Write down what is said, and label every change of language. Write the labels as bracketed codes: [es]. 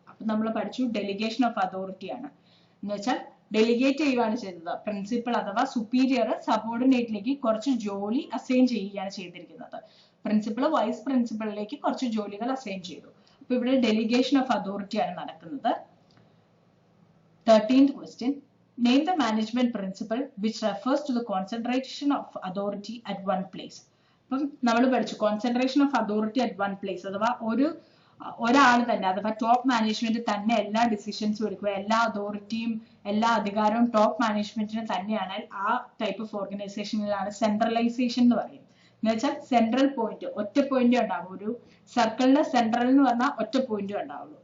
[ml] അപ്പൊ നമ്മൾ പഠിച്ചു ഡെലിഗേഷൻ ഓഫ് അതോറിറ്റി ആണ്. എന്ന് വെച്ചാൽ ഡെലിഗേറ്റ് ചെയ്യുകയാണ് ചെയ്തത്. പ്രിൻസിപ്പൾ അഥവാ സുപ്പീരിയർ സബോർഡിനേറ്റിലേക്ക് കുറച്ച് ജോലി അസൈൻ ചെയ്യുകയാണ് ചെയ്തിരിക്കുന്നത്. പ്രിൻസിപ്പൾ വൈസ് പ്രിൻസിപ്പളിലേക്ക് കുറച്ച് ജോലികൾ അസൈൻ ചെയ്തു. അപ്പൊ ഇവിടെ ഡെലിഗേഷൻ ഓഫ് അതോറിറ്റി ആണ് നടക്കുന്നത്. [en] 13th question. Name the management principle which refers to the concentration of authority at one place. [ml] അപ്പം നമ്മൾ പഠിച്ചു [en] concentration of authority at one place [ml] അഥവാ ഒരാൾ തന്നെ അഥവാ ടോപ്പ് മാനേജ്മെന്റ് തന്നെ എല്ലാ ഡിസിഷൻസും എടുക്കുക, എല്ലാ അതോറിറ്റിയും എല്ലാ അധികാരവും ടോപ്പ് മാനേജ്മെന്റിന് തന്നെയാണ്. ആ ടൈപ്പ് ഓഫ് ഓർഗനൈസേഷനിലാണ് സെൻട്രലൈസേഷൻ എന്ന് പറയും. എന്ന് വെച്ചാൽ സെൻട്രൽ പോയിന്റ്, ഒറ്റ പോയിന്റ് ഉണ്ടാവും. ഒരു സർക്കിളിന്റെ സെൻട്രൽ എന്ന് പറഞ്ഞാൽ ഒറ്റ പോയിന്റ് ഉണ്ടാവുള്ളൂ.